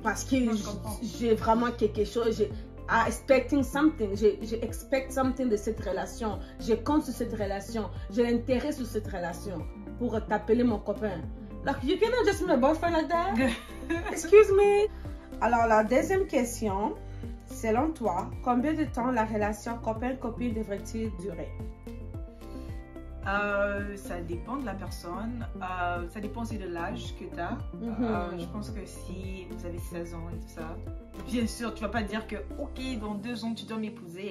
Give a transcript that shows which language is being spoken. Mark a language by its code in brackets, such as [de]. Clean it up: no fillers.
[fr] parce que j'ai vraiment quelque chose, [en] expecting something, [fr] j'expecte [en] something [fr] de cette relation, je compte sur cette relation, j'ai l'intérêt sur cette relation pour t'appeler mon copain. [en] Like, you cannot just be my boyfriend like that. Excuse me. [fr] Alors, la deuxième question, selon toi, combien de temps la relation copain-copine devrait-il durer? Ça dépend de la personne, ça dépend aussi de l'âge que tu as. Je pense que si vous avez 16 ans et tout ça, bien sûr, tu vas pas dire que ok, dans 2 ans tu dois m'épouser.